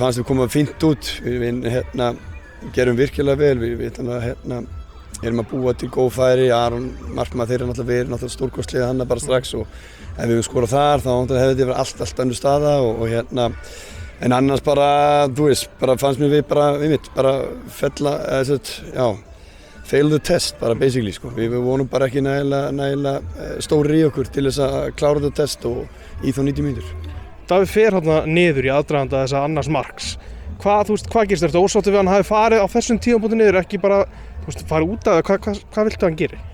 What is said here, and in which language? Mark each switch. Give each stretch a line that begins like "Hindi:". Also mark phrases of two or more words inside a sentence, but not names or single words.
Icelandic: fannst við koma fínt út við gerum virkilega vel við erum að búa til góð færi Aron markmaður þeirra náttúrulega stórkostlega hann bara strax og ef við skorað þar þá hefði þetta verið allt önnur staða og en annars bara þú veist bara fannst mér við bara
English: fail the test
Icelandic: bara basically sko. Við vonum bara ekki nægilega stórir í okkur til þess að klára þetta test og í þá 90 mínútur. Davíð fer hérna niður í aðdraganda þessa annars marks. Hvað gerist þetta? Ósáttur við hann hafi farið á þessum tímapunkti niður, ekki bara farið út af það, hvað viltu hann geri?